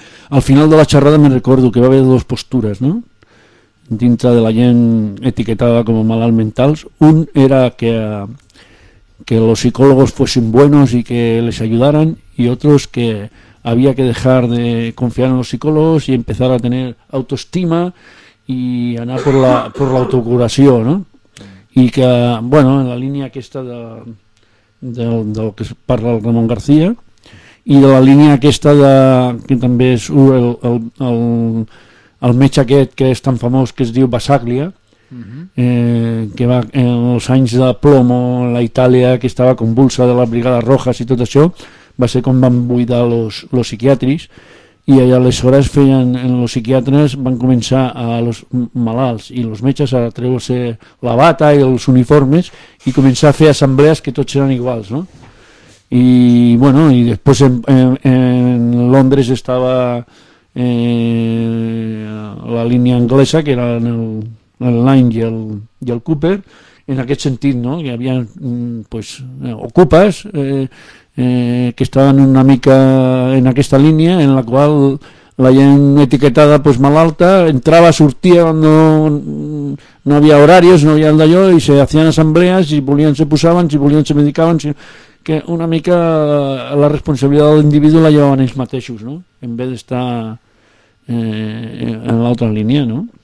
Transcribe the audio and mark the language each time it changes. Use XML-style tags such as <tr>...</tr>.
<es>Al final de la charrada me recuerdo que va a haber dos posturas, ¿no?</es> <ca>Dintre de</ca> <es>la gente etiquetada como</es> <ca>malalt mentals.</ca> <es>Un era que los psicólogos fuesen buenos y que les ayudaran, y otros que había que dejar de confiar en los psicólogos y empezar a tener autoestima y andar por la autocuración, ¿no? Y que, bueno, en la línea que está de lo que parla el Ramón García,</es> <ca>y de la línia aquesta de, que també és el metge aquest que és tan famós, que es diu Basaglia. Uh-huh. Que va en els anys de plomo en la Itàlia, que estava convulsa de les Brigades Rojas i tot això, va ser com van buidar los psiquiatris, i aleshores feien en los psiquiatres, van començar a los malalts i los metges a treure-se la bata i els uniformes i començar a fer assemblees que tots eren iguals, no?</ca> <es>Y bueno, y después en Londres estaba la línea inglesa, que era el Line y el Cooper, en aquel sentido, ¿no? Que había pues ocupas que estaban</es> <ca>una mica en aquesta</ca> <es>línea, en la cual</es> <ca>la gent etiquetada pues malalta</ca> <es>entraba, surtía, no había horarios, no había el d'allò, y se hacían asambleas,</es> <ca>si volían se posaban,</ca> <es>si volían se medicaban, si...</es> <ca>que una mica la responsabilitat de l'individu la llevaven ells mateixos, no?</ca> <es>En vez de estar en</es> <ca>l'altra línia,</ca> <es>no?</es>